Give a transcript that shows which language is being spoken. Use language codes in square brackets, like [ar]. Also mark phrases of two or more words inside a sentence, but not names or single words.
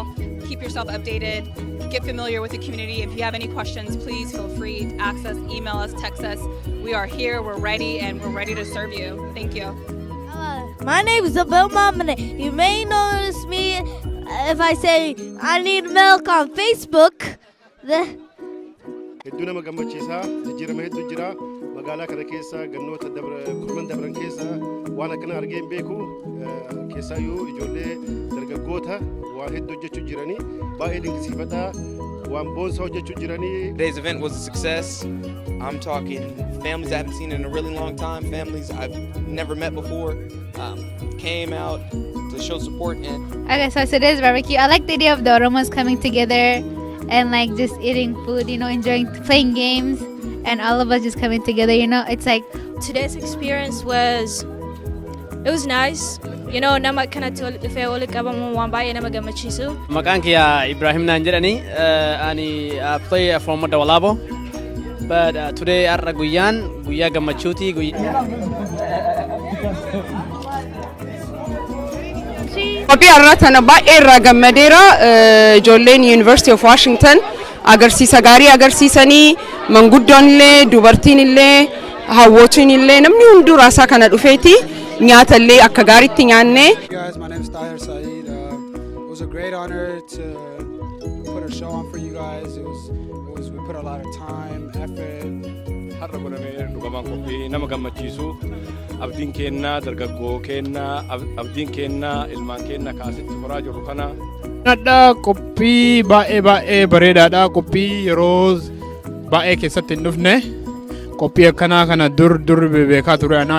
[en] Keep yourself updated, get familiar with the community. If you have any questions, please feel free to access, email us, text us. We are here, we're ready, and we're ready to serve you. Thank you. My name is Zemzem Ahmed. You may notice me if I say I need milk on Facebook. [om] hedduu nama gammachiisa jijjiirama hedduu jira magaalaa kana keessa gannoota kurman dabran keessa waan akkana argeen beeku keessaayyuu ijoollee dargaggoota waan hedduu hojjechuu jiranii baay'ee dinqisiifadha waan boonsa hojjechuu jiranii. [en] Today's event was a success. I'm talking families I haven't seen in a really long time, families I've never met before, came out to show support. And okay, so today's barbecue, I like the idea of the Oromos coming together and just eating food, enjoying playing games, and all of us just coming together, it's like today's experience was nice. [om] Nama kana fe wali qabamu waan baay'ee nama gammachiisu. Maqaan kiyya Ibrahim naan jedhani ani [en] play from Dawalabo, but today [om] arra guyyaa gammachuuti [en] cheese. [om] Qophii irratti baay'ee irraa gammadeera ijoolleen University of Washington agarsiisa gaarii agarsiisanii manguddoon illee dubartiin illee hawwootiin illee namni hunduu raasaa kana dhufeeti nyaata illee akka gaariitti nyaanne. [en] Guys, my name is Tahir Saed. It was a great honor to put a show on for you guys. We put a lot of time, effort. [om] Har'a godhamee dhugamaan qophii nama gammachiisu abdiin kennaa dargaggoo kennaa abdiin kennaa ilmaan kennaa kaasitti horaa jiru kana. Nadha qophii baay'ee bareedaadha. Qophii yeroo baay'ee keessatti hin dhufne qophii akkanaa kana dur beekaa ture anaa.